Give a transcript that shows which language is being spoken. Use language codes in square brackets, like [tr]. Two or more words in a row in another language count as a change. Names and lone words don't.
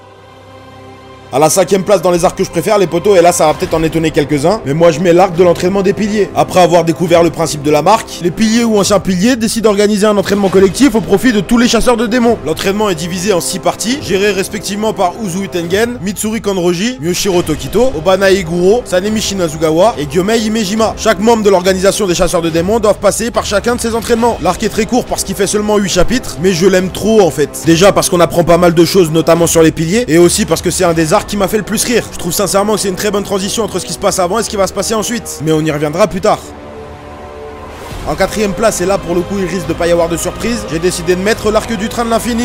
[fr] À la 5ème place dans les arcs que je préfère, les potos, et là ça va peut-être en étonner quelques-uns, mais moi je mets l'arc de l'entraînement des piliers. Après avoir découvert le principe de la marque, les piliers ou anciens piliers décident d'organiser un entraînement collectif au profit de tous les chasseurs de démons. L'entraînement est divisé en 6 parties, gérées respectivement par Uzui Tengen, Mitsuri Kanroji, Myoshiro Tokito, Obana Iguro, Sanemi Shinazugawa et Gyomei Himejima. Chaque membre de l'organisation des chasseurs de démons doivent passer par chacun de ces entraînements. L'arc est très court parce qu'il fait seulement 8 chapitres, mais je l'aime trop en fait. Déjà parce qu'on apprend pas mal de choses, notamment sur les piliers, et aussi parce que c'est un des arcs qui m'a fait le plus rire. Je trouve sincèrement que c'est une très bonne transition entre ce qui se passe avant et ce qui va se passer ensuite. Mais on y reviendra plus tard. En 4ème place, et là pour le coup il risque de pas y avoir de surprise, j'ai décidé de mettre l'arc du train de l'infini.